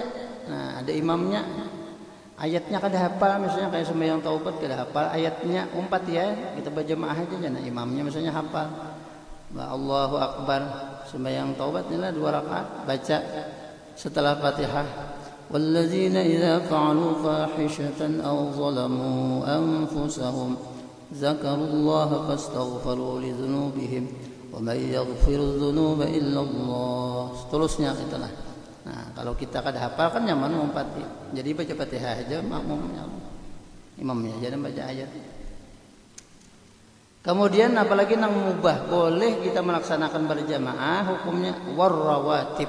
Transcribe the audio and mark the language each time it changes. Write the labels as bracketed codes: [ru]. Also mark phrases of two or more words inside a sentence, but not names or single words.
[bjn] Nah, ada imamnya. Ayatnya kada hafal, misalnya kayak sembahyang taubat kada hafal ayatnya, umpat ya kita berjamaah aja. Nah, imamnya misalnya hafal [ar] الله أكبر [bjn] sembahyang taubat inilah 2 rakaat, baca setelah Fatihah, [ar] والذين إذا فعلوا فاحشة أو ظلموا أنفسهم ذكروا الله فاستغفروا لذنوبهم ومن يغفر الذنوب إلا الله. [bjn] Seterusnya itulah. Nah, kalau kita kada hafal kan nyaman ngumpati. Jadi baca Fatihah aja makmumnya. Imamnya aja dan baca ayat. Kemudian apalagi nang mubah, boleh kita melaksanakan berjamaah, hukumnya warrawatib.